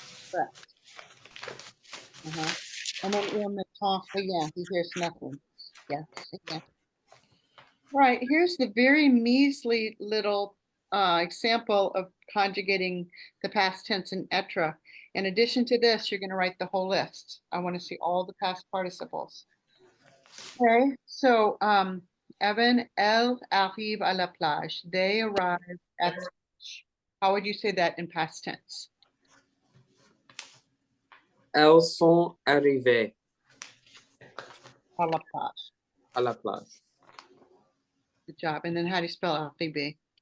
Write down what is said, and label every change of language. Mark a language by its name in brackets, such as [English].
[English] correct. And then [French] il ne tend rien. [English] He hears nothing. Yes. Yeah. Right. Here's the very measly little example of conjugating the past tense in être. In addition to this, you're going to write the whole list. I want to see all the past participles. Okay, so [French] Evan, elle arrive à la plage. [English] They arrive at the beach. How would you say that in past tense? [French] Elles sont arrivées À la plage. à la plage. [English] Good job. And then how do you spell arrive?